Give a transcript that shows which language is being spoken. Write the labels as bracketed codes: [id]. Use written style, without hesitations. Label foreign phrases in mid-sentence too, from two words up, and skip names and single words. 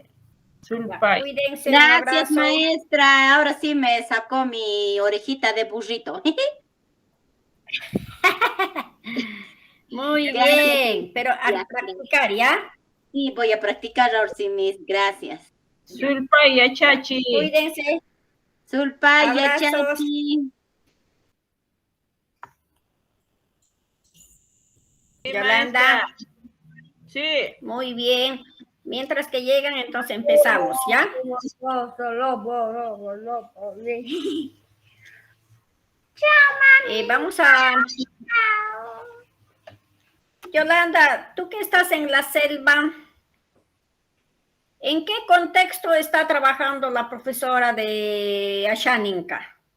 [qu] Sulpay. [es] Cuídense, Gracias, maestra. Ahora sí me sacó mi orejita de burrito. Muy bien, pero a practicar, ¿ya? Sí, voy a practicar ahora sí, mis. Gracias. [qu] Sulpay, chachi. [es] Cuídense. [qu] Sulpay, [es] Abrazos. [qu] chachi. [es] Yolanda. Sí. Muy bien. Mientras que llegan, entonces empezamos, ¿ya? Vamos a Yolanda, tú que estás en la selva, ¿en qué contexto está trabajando la profesora de Ashaninka?